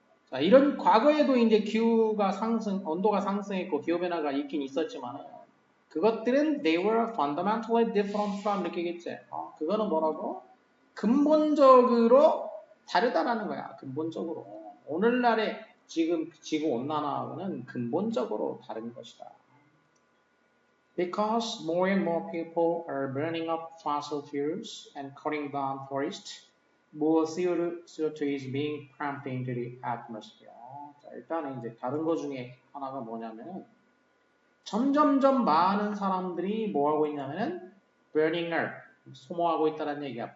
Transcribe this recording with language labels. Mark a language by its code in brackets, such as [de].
[ko] 자, 이런 과거에도 이제 기후가 온도가 상승했고 기후 변화가 있긴 있었지만 그것들은 [en] they were fundamentally different from [ko] 이렇게겠지. 그거는 뭐라고? 근본적으로 다르다라는 거야. 근본적으로. 오늘날의 지금 지구 온난화는 근본적으로 다른 것이다. [en] Because more and more people are burning up fossil fuels and cutting down forests, more CO2 is being pumped into the atmosphere. [ko] 자, 일단은 이제 다른 것 중에 하나가 뭐냐면은 점점점 많은 사람들이 뭐 하고 있냐면은 burning up, 소모하고 있다는 얘기야.